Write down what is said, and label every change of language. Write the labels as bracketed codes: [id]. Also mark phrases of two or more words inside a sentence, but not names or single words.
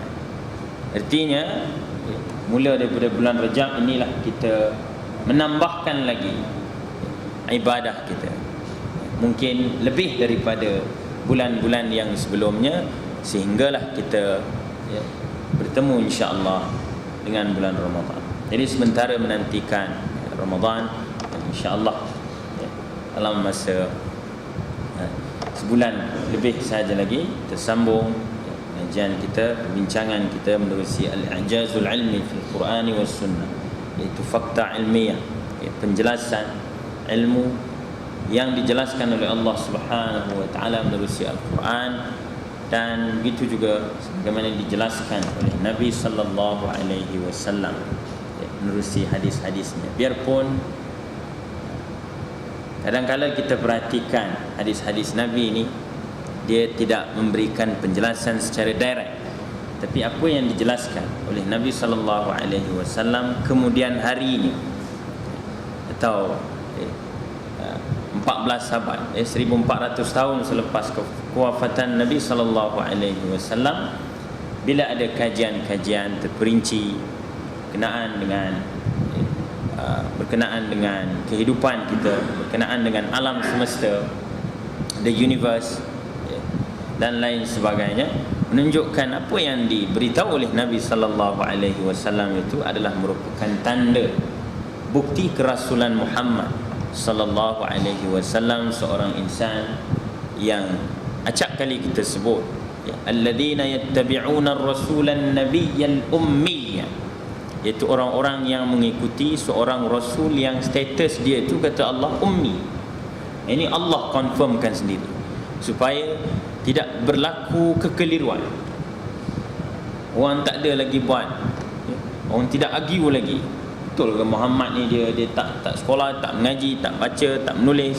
[ms] Artinya mula daripada bulan Rajab inilah kita menambahkan lagi ibadah kita, mungkin lebih daripada bulan-bulan yang sebelumnya, sehinggalah kita bertemu insya-Allah dengan bulan Ramadan. Jadi sementara menantikan Ramadan, insya-Allah dalam masa sebulan lebih sahaja lagi tersambung kajian kita, perbincangan kita menerusi [ar] الإعجاز العلمي في القرآن والسنة, [ms] iaitu fakta ilmiah, penjelasan ilmu yang dijelaskan oleh Allah [ar] سبحانه وتعالى [ms] menerusi Al-Quran, dan begitu juga bagaimana dijelaskan oleh Nabi [ar] صلى الله عليه وسلم [ms] menerusi hadis-hadisnya. Biarpun kadang-kadang kita perhatikan hadis-hadis Nabi ini, dia tidak memberikan penjelasan secara direct, tapi apa yang dijelaskan oleh Nabi [ar] صلى الله عليه وسلم [ms] kemudian harinya, atau 14 abad, 1400 tahun selepas kewafatan Nabi [ar] صلى الله عليه وسلم, [ms] bila ada kajian-kajian terperinci berkenaan dengan kehidupan kita, berkenaan dengan alam semesta, [en] the universe, [ms] dan lain sebagainya, menunjukkan apa yang diberitahu oleh Nabi [ar] صلى الله عليه وسلم [ms] itu adalah merupakan tanda bukti kerasulan Muhammad [ar] صلى الله عليه وسلم, [ms] seorang insan yang acap kali kita sebut, [ar] الذين يتبعون الرسول النبي الأمي, [ms] iaitu orang-orang yang mengikuti seorang rasul yang status dia itu, kata Allah, ummi. Ini Allah confirmkan sendiri supaya tidak berlaku kekeliruan. Orang tak ada lagi buat, orang tidak argue lagi, betul ke Muhammad ni dia tak sekolah, tak mengaji, tak baca, tak menulis.